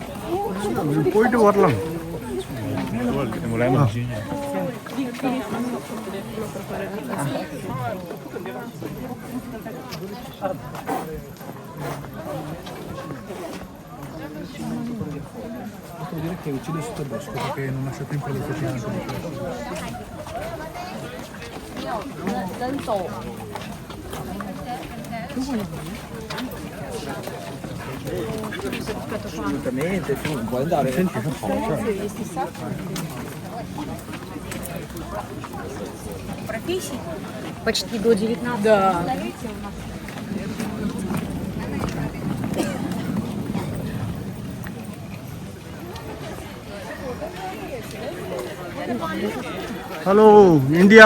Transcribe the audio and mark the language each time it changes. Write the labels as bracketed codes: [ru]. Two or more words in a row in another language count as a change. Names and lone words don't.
[ta] போயிட்டு வரலாம். [it] Devo dire che ho ucciso sotto bosco perché non lascio tempo di cucinare. Assolutamente, tu non puoi andare. Senti che faccia. [ru] Почти до 19. Да. [en] Hello, India.